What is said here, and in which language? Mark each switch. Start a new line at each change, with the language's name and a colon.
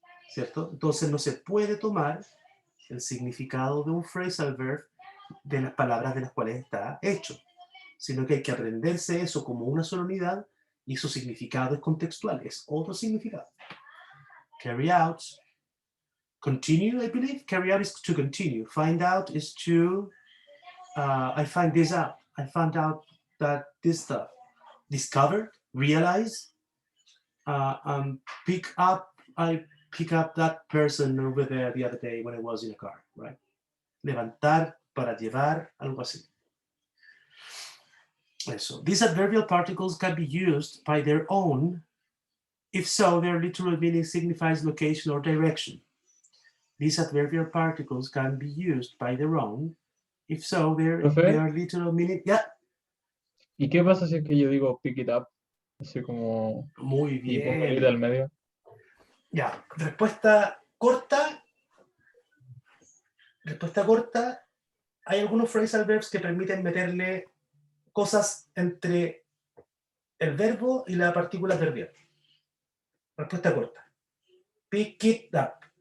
Spanish: ¿Cierto? Entonces no se puede tomar el significado de un phrasal verb de las palabras de las cuales está hecho, sino que hay que aprenderse eso como una sola unidad y su significado es contextual, es otro significado.
English: Carry out, continue, I believe. Carry out is to continue. Find out is to, I find this out. I found out that this stuff. Discover, realize, pick up, I pick up that person over there the other day when I was in a car, right?
Spanish: Levantar, para llevar, algo así. Eso.
English: These adverbial particles can be used by their own. If so, their literal meaning signifies location or direction. These adverbial particles can be used by their own. If so, their literal meaning. Yeah.
Spanish: ¿Y qué pasa si es que yo digo
English: pick it up?
Spanish: Así como. Muy bien. Y pongo el al medio. Ya, respuesta corta. Respuesta corta, hay algunos phrasal verbs que permiten meterle cosas entre el verbo y la partícula adverbial. Respuesta corta.
English: Pick it up.